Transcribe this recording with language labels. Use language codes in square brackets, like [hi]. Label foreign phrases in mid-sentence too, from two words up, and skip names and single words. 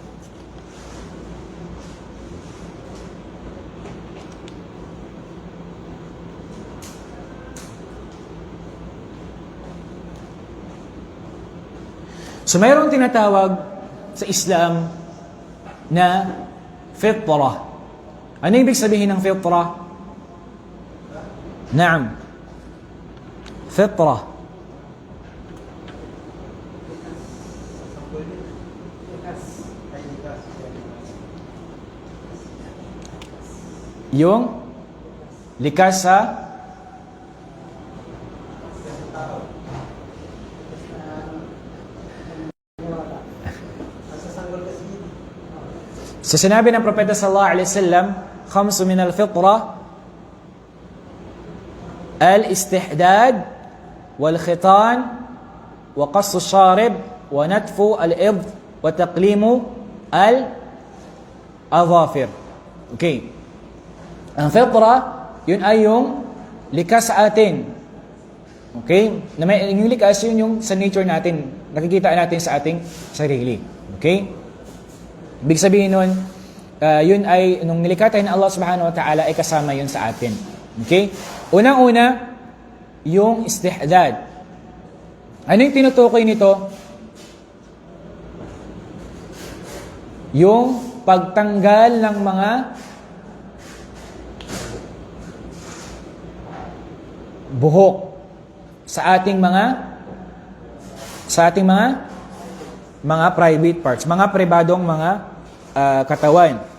[tl] So mayroong tinatawag sa Islam na fitra. Ano ibig sabihin ng fitra? Naam. Fitra. Yung likas sa sinabi ng Propeta [ar] صلى الله عليه وسلم, خمس من الفطرة, الاستحداد والختان وقص شارب ونتف الإبط وتقليم الأظافر. [tl] Okay. Ang fitra, yun ay yung likas sa atin. Okay? Yung likas, yun yung sa nature natin. Nakikita natin sa ating sarili. Okay? Ibig sabihin nun, yun ay, nung nilikha tayo ng Allah [ar] سبحانه وتعالى, [tl] ay kasama yun sa atin. Okay? Unang-una, yung istihdad. Ano yung tinutukoy nito? Yung pagtanggal ng mga buhok sa ating mga [en] private parts, [tl] mga pribadong mga katawan.